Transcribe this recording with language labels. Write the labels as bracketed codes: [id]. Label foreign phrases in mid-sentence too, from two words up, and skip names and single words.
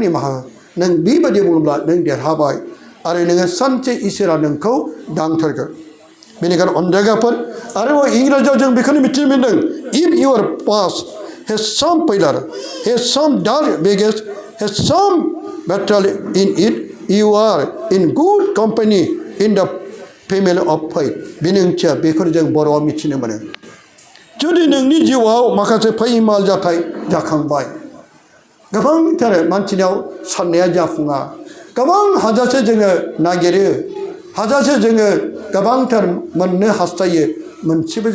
[brx] निमाहा नों बेबायदि बुङोब्ला नों देरहाबाय आरो नोङो सानसे इसोरा नोंखौ दांथारगोन बेनिखायनो अनदेगाफोर आरोबाव इंराजियाव जों बेखौनो मिथिनो मोनदों [en] If your past has some failure has some dark baggage has some battle in it you are in good company in the family of faith [brx] बेनि ओंथिया बेखौ जों बर'आव मिथिनो मोनो जुदि नोंनि जिउआव माखासे फैमाल जाथाय जाखांबाय गोबांथार मानसिनाव साननाया जाफुङा गोबां हाजासे जोङो नागिरो हाजासे जोङो गोबांथार मोननो हास्थायो मोनसेबो